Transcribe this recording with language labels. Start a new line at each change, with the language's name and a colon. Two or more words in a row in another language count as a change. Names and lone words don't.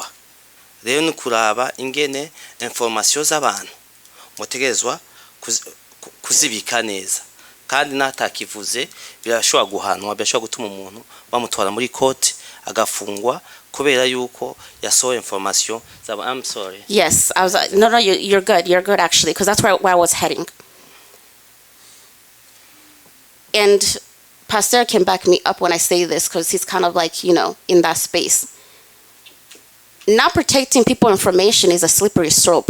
Rundi: Rero ni kuraba ingene information z'abantu mutegezwa kuzibika neza kandi natakivuze birashobora guhanwa birashobora gutuma umuntu bamutwara muri court agafungwa kubera yuko yasohoye information zaba.
English: I'm sorry. Yes, I was no you're good actually, because that's where I was heading. And Pastor can back me up when I say this, because he's kind of like, you know, in that space. Not protecting people information is a slippery slope.